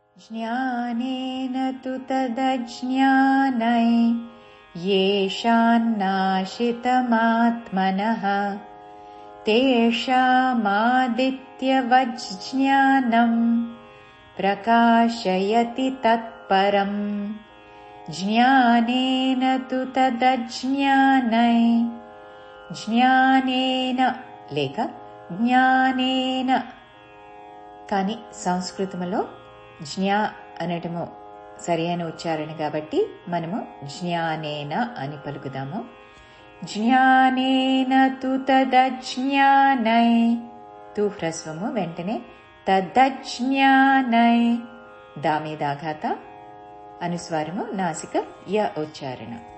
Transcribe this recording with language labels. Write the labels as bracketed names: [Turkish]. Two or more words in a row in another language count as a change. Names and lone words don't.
[Sanskrit] ज्ञानेन तु तदज्ञानै येषान्नाशितमात्मनः तेषामादित्यवज्ज्ञानम् प्रकाशयति तत्परम्। ज्ञानेन तु तदज्ञानै [Telugu] జ్ఞానేన లేక జ్ఞానేన కానీ సంస్కృతంలో జ్ఞా అనటము సరైన ఉచ్చారణ కాబట్టి మనము జ్ఞానేన అని పలుకుదాము. [Sanskrit] జ్ఞానేన తు తదజ్ఞానై [Telugu] తు హ్రస్వము వెంటనే తదజ్ఞానై దామేదాఘాత అనుస్వారము నాసిక య ఉచ్చారణ.